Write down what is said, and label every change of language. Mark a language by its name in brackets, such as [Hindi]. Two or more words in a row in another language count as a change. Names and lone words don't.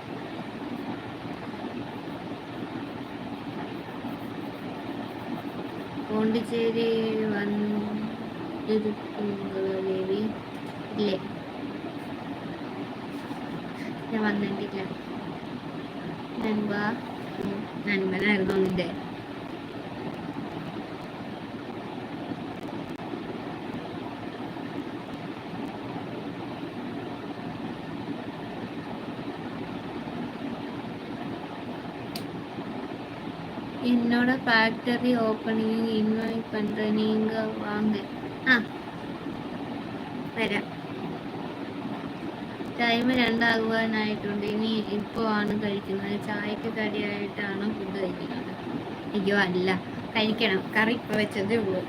[Malayalam] പോണ്ടിച്ചേരി വന്നിരിക്കുന്നവരേവി ഇല്ലേ? ഞാൻ വന്നിട്ടില്ല. നൻപനായിരുന്നു നിന്റെ. [Tamil] என்னோட [English] factory opening invite [Tamil] பண்ணுறேன், நீங்கள் வாங்க. [Malayalam] വരാം. ടൈം 2 ആകുവാനായിട്ടുണ്ട്. ഇനി ഇപ്പോൾ ആണ് കഴിക്കുന്നത്. ചായക്ക് കടിയായിട്ടാണ് ഫുഡ് കഴിക്കുന്നത്. അയ്യോ അല്ല, കഴിക്കണം. കറി ഇപ്പോൾ വെച്ചതേ ഉള്ളൂ.